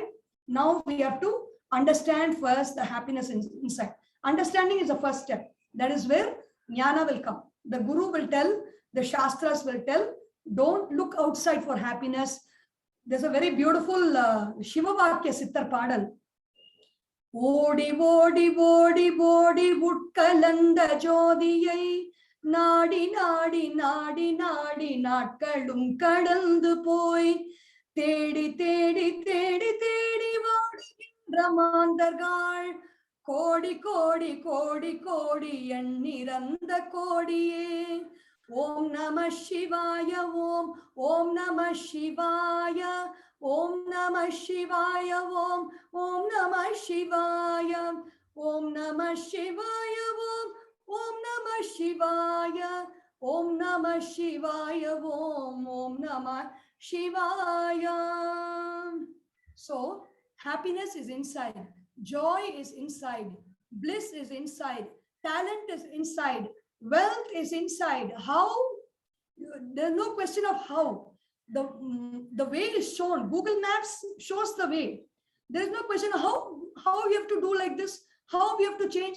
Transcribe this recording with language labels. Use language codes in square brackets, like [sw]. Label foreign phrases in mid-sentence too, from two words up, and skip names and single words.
[en] Now we have to understand first the happiness inside. Understanding is the first step. That is where jnana will come. The guru will tell, the shastras will tell, don't look outside for happiness. There's a very beautiful Shiva Vakya Sittar Padal. [ta] ஓடி, ஓடி, ஓடி, ஓடி, உட்கலந்த சோதியை. நாடி, நாடி, நாடி, நாடி, நாட்களும் கழிந்து போய். தேடி, தேடி, தேடி, தேடி, வாடினர் மாந்தர்கள். கோடி, கோடி, கோடி, கோடி, எண்ணிறந்த கோடியே. [sa] ॐ नमः शिवाय, ॐ नमः शिवाय, ॐ नमः शिवाय, ॐ नमः शिवाय, ॐ नमः शिवाय, ॐ नमः शिवाय, ॐ नमः शिवाय, ॐ नमः शिवाय. [en] So, happiness is inside, joy is inside, bliss is inside, talent is inside, wealth is inside. How? There's no question of how. The way is shown. Google Maps shows the way. There is no question of how we have to do like this, how we have to change.